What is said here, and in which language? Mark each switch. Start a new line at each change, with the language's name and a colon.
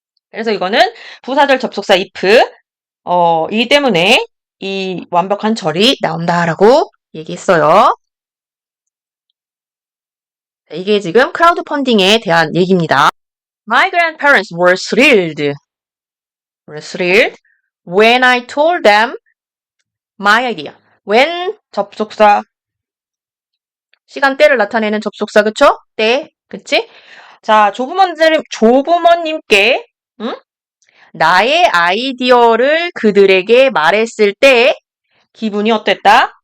Korean: 그래서 이거는 부사절 접속사 if 이기 때문에 이 완벽한 절이 나온다라고 얘기했어요. 이게 지금 크라우드 펀딩에 대한 얘기입니다.
English: My grandparents were thrilled when I told them my idea.
Korean: when 접속사 시간대를 나타내는 접속사 그쵸? 때 그치? 자 조부모님께 나의 아이디어를 그들에게 말했을 때 기분이 어땠다?